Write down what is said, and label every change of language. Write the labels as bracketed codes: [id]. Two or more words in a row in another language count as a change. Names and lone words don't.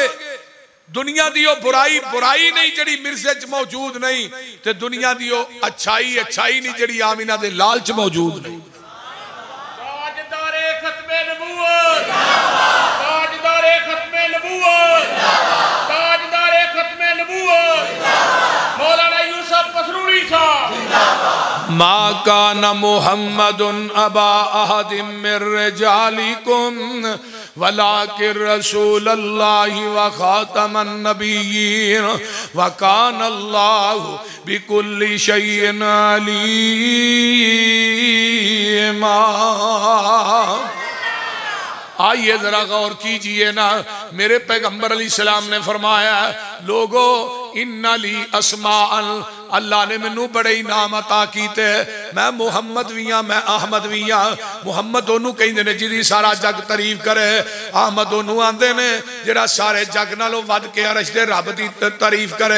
[pa] دنیا دی برائی برائی نہیں جڑی مرزے چ موجود نہیں، تے دنیا دی اچھائی اچھائی نہیں جڑی آمنہ دے لال چ موجود نہیں. [ur] تاجدارِ ختمِ نبوت، تاجدارِ ختمِ نبوت، تاجدارِ ختمِ نبوت مولانا یوسف پسروری صاحب. [ar] ما كان محمد أبا أحد من رجالكم ولكن رسول الله وخاتم النبيين وكان الله بكل شيء عليما. [ur] آئیے ذرا غور کیجیے نا، میرے پیغمبر علیہ السلام نے فرمایا لوگو [ar] إن لي أسماء, [pa] اللہ نے مینوں بڑے انعام عطا کیتے. میں محمد بھی ہاں، میں احمد بھی ہاں۔ محمد اونوں کہتے نے جہدی سارا جگ تعریف کرے، احمد اونوں آندے نے جہڑا سارے جگ نالوں ودھ کے عرش دے رب دی تعریف کرے.